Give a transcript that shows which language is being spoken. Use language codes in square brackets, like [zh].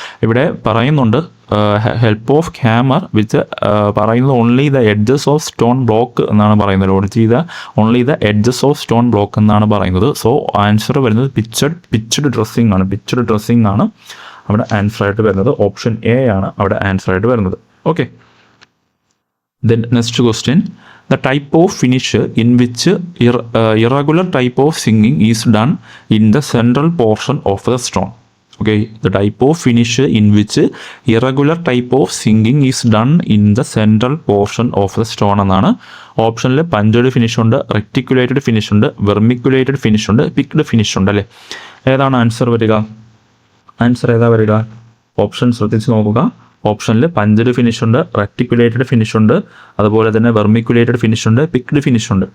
[ml] ഇവിടെ പറയുന്നുണ്ട് help of hammer which പറയുന്നത് only the edges of stone block എന്നാണ് പറയുന്നത്. ഓൺ ചെയ്ത only the edges of stone block എന്നാണ് പറയുന്നത്. സോ ആൻസർ വരുന്നത് പിച്ച്ഡ് ഡ്രസ്സിംഗ് ആണ് അവിടെ ആൻസർ ആയിട്ട് വരുന്നത്. ഓപ്ഷൻ എ ആണ് അവിടെ ആൻസർ ആയിട്ട് വരുന്നത്. [en] Okay, then next question, the type of finish in which irregular type of singing is done in the central portion of the stone. Okay, the type of finish in which irregular type of singing is done in the central portion of the stone എന്നാണ്. [ml] ഓപ്ഷനിൽ പഞ്ചേഡ് finish ഉണ്ട്, റെക്ടിക്കുലേറ്റഡ് finish ഉണ്ട്, വെർമിക്കുലേറ്റഡ് finish ഉണ്ട്, picked finish ഉണ്ട് അല്ലേ. ഏതാണ് answer വരിക? Answer ഏതാ വരിക? ഓപ്ഷൻ ശ്രദ്ധിച്ച് നോക്കുക. ഓപ്ഷനിൽ പഞ്ചഡ് ഫിനിഷ് ഉണ്ട്, റെക്ടിക്കുലേറ്റഡ് ഫിനിഷ് ഉണ്ട്, അതുപോലെ തന്നെ വെർമിക്കുലേറ്റഡ് ഫിനിഷ് ഉണ്ട്, പിക്ഡ് ഫിനിഷ് ഉണ്ട്.